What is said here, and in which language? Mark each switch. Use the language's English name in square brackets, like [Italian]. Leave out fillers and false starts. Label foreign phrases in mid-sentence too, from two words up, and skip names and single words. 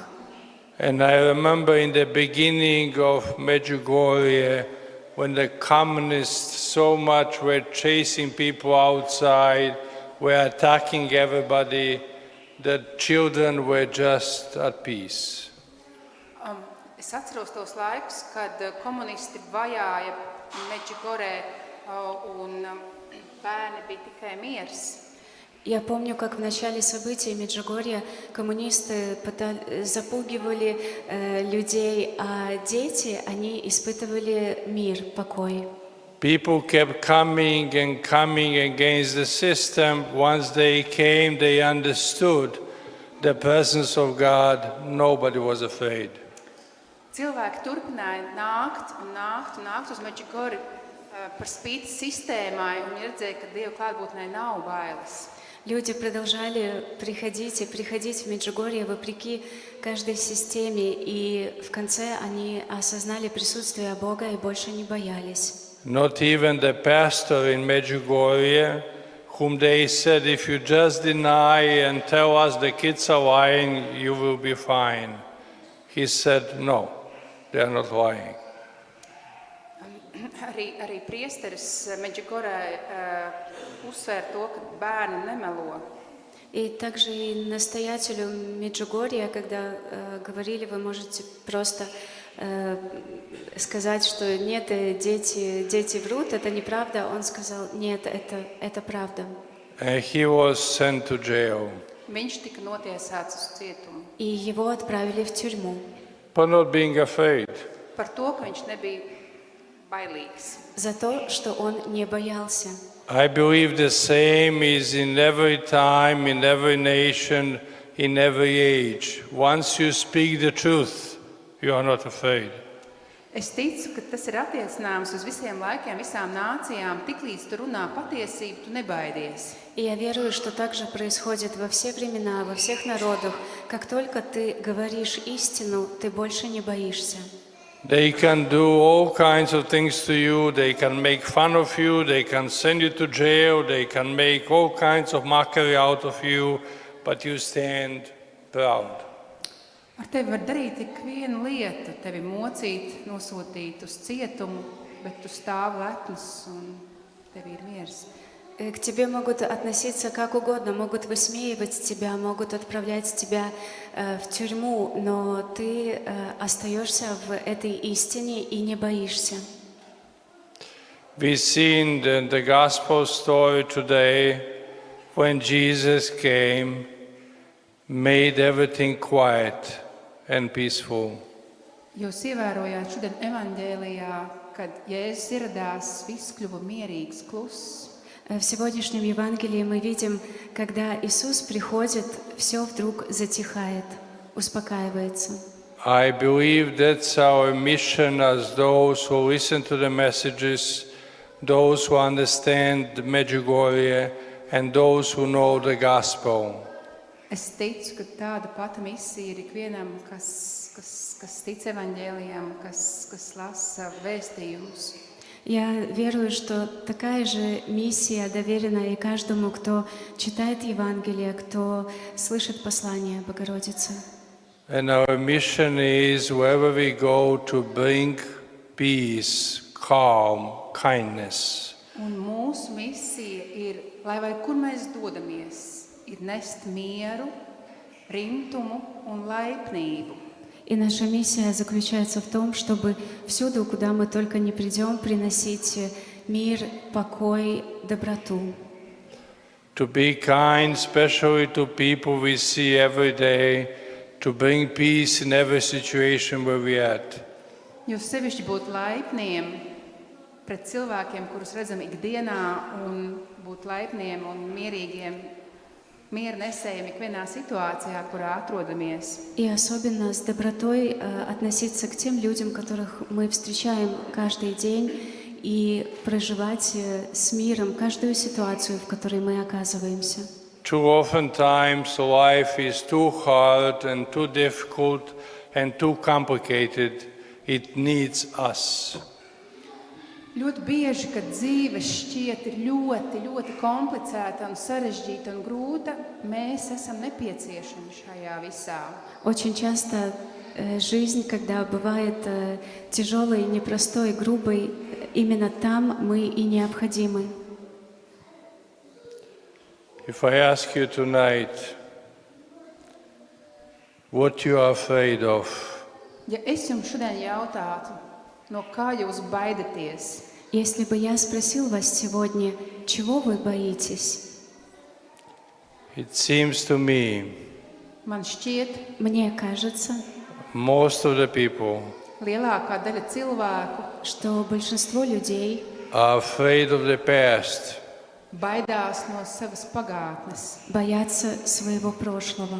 [English] And I remember in the beginning of Medjugorje, when the communists so much were chasing people outside, were attacking everybody, the children were just at peace. [Latvian] Es atceros tos laikus, kad komunisti vajāja Medžugorē un bērni bija tikai miers. [Russian] Я помню, как в начале событий Меджугорья коммунисты запугивали людей, а дети, они испытывали мир, покой. [English] People kept coming and coming against the system. Once they came, they understood the presence of God. Nobody was afraid. [Latvian] Cilvēki turpināja nākt un nākt un nākt uz Medžugorju par spīti sistēmai un redzēja, ka Dieva klātbūtnē nav bailes. [Russian] Люди продолжали приходить и приходить в Меджугорье вопреки каждой системе, и в конце они осознали присутствие Бога и больше не боялись. [English] Not even the pastor in Medjugorje, whom they said, if you just deny and tell us the kids are lying, you will be fine. He said, no, they are not lying. [Latvian] Arī priesteris Medžugorjē uzsvēra to, ka bērni nemelo. [Russian] И также и настоятелю Меджугорья, когда говорили, вы можете просто сказать, что нет, дети врут, это неправда, он сказал, нет, это правда. [English] And he was sent to jail. [Latvian] Viņš tika notiesāts uz cietumu. [Russian] И его отправили в тюрьму. [English] For not being afraid. [Latvian] Par to, ka viņš nebija bailīgs. [Russian] За то, что он не боялся. [English] I believe the same is in every time, in every nation, in every age. Once you speak the truth, you are not afraid. [Latvian] Es ticu, ka tas ir attiecināms uz visiem laikiem, visām nācijām. Tiklīdz tu runā patiesību, tu nebaidies. [Russian] И я верую, что так же происходит во все времена, во всех народах. Как только ты говоришь истину, ты больше не боишься. [English] They can do all kinds of things to you. They can make fun of you. They can send you to jail. They can make all kinds of mockery out of you, but you stand proud. [Latvian] Ar tevi var darīt tik vienu lietu, tevi mocīt, nosūtīt uz cietumu, bet tu stāv lepns un tev ir miers. [Russian] К тебе могут относиться как угодно, могут высмеивать тебя, могут отправлять тебя в тюрьму, но ты остаешься в этой истине и не боишься. [English] We see in the gospel story today when Jesus came, made everything quiet and peaceful. [Latvian] Jūs ievērojāt šodien evaņģēlijā, kad Jēzus ieradās, viss kļuva mierīgs, kluss. [Russian] В сегодняшнем Евангелии мы видим, когда Иисус приходит, все вдруг затихает, успокаивается. [English] I believe that's our mission as those who listen to the messages, those who understand the Medjugorje, and those who know the gospel. [Latvian] Es ticu, ka tāda pati misija ir ikvienam, kas tic evaņģēlijam, kas lasa vēstījumus. [Russian] Я верую, что такая же миссия доверена и каждому, кто читает Евангелие, кто слышит послание Богородицы. [English] And our mission is wherever we go to bring peace, calm, kindness. [Latvian] Un mūsu misija ir, lai vai kur mēs dodamies, ir nest mieru, rimtumu un laipnību. [Russian] И наша миссия заключается в том, чтобы всюду, куда мы только не придем, приносить мир, покой, доброту. [English] To be kind, especially to people we see every day, to bring peace in every situation where we are at. [Latvian] Jūs sevišķi būt laipniem pret cilvēkiem, kurus redzam ikdienā, un būt laipniem un mierīgiem, мир несējam ikvienā ситуācijā, kurā atrodamies. [Russian] И особенно с добротой относиться к тем людям, которых мы встречаем каждый день, и проживать с миром каждую ситуацию, в которой мы оказываемся. [English] Too often times life is too hard and too difficult and too complicated. It needs us. [Latvian] Ļoti bieži, kad dzīve šķiet ir ļoti komplicēta un sarežģīta un grūta, mēs esam nepieciešami šajā visā. [Russian] Очень часто жизнь, когда бывает тяжелой, непростой, грубой, именно там мы и необходимы. [English] If I ask you tonight, what you are afraid of, [Latvian] Ja es jums šodien jautātu, no kā jūs baidaties, [Russian] Если бы я спросил вас сегодня, чего вы боитесь, [English] It seems to me [Latvian] Man šķiet, [Russian] Мне кажется, [English] most of the people [Latvian] lielākā daļa cilvēku [Russian] что большинство людей [English] are afraid of the past. [Latvian] baidās no savas pagātnes. [Russian] боятся своего прошлого.